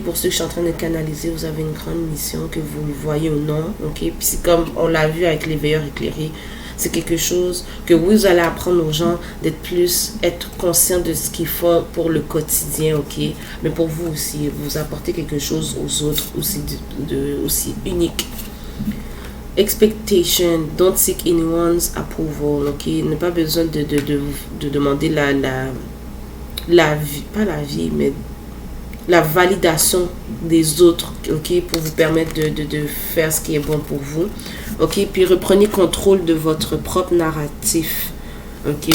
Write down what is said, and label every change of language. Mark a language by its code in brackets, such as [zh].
[fr] Pour ceux que je suis en train de canaliser, vous avez une grande mission, que vous le voyez ou non, ok? Puis c'est comme on l'a vu avec les veilleurs éclairés. C'est quelque chose que vous allez apprendre aux gens être conscient de ce qu'ils font pour le quotidien, ok? Mais pour vous aussi, vous apportez quelque chose aux autres aussi, aussi unique. [en] Expectation, don't seek anyone's approval, ok? [fr] Il n'a pas besoin de demander la vie, pas la vie, mais la validation des autres, ok? Pour vous permettre de faire ce qui est bon pour vous, ok? Puis reprenez contrôle de votre propre narratif, ok?